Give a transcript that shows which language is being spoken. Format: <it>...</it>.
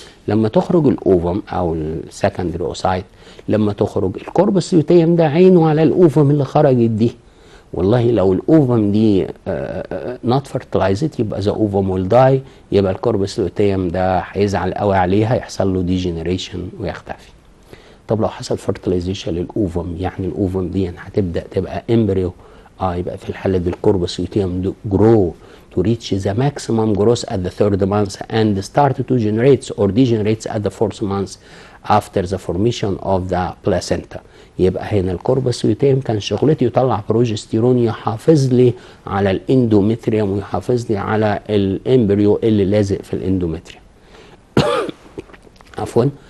<ar>لما تخرج الاوفم او السكندري اوسايت، لما تخرج الكوربس لوتيوم ده عينه على الاوفم اللي خرجت دي. والله لو الاوفم دي</ar> <en>not fertilized يبقى the ovum will die,</en> <ar>يبقى الكوربس لوتيوم ده هيزعل قوي عليها، يحصل له ديجنريشن ويختفي. طب لو حصل فيرتلايزيشن للاوفم، يعني الاوفم دي هتبدا تبقى امبريو، يبقى في الحاله دي الكوربس لوتيوم جرو</ar> <en>to reach the maximum growth at the 3rd month and start to generate or degenerates at the 4th month after the formation of the placenta.</en> <ar>يبقى هنا الكوربس لوتيوم كان شغلته يطلع بروجستيرون يحافظ لي على الاندومتريوم ويحافظ لي على الامبريو اللي لازق في الاندومتريوم. عفوا.</ar>